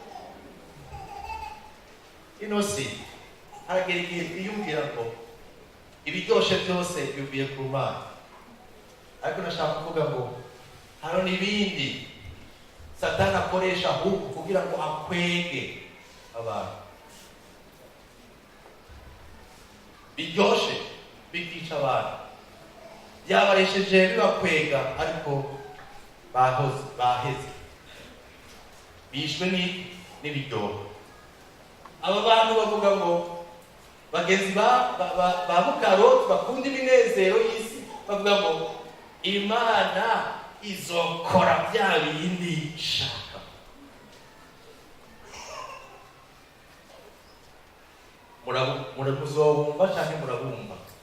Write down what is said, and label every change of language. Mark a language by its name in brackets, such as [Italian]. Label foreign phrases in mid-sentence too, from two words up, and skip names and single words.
[Rundi] Ino si haragera igihe twiyumvira ngo ibiryoshe byose bivuye ku Mana, ariko nashaka kuvuga ngo hano n'ibindi Satani akoresha ahubwo kugira ngo akwege abantu. Biryoshe bikica abantu, byabaresheje bibakwega, ariko baheze bishwe n'ibiryoho. Aba bantu bavuga ngo bagenzi ba Mukaroti bakunda iminezero y'isi, bavuga ngo Imana izokora bya bindi shaka. Muzobumva cyane murabumva?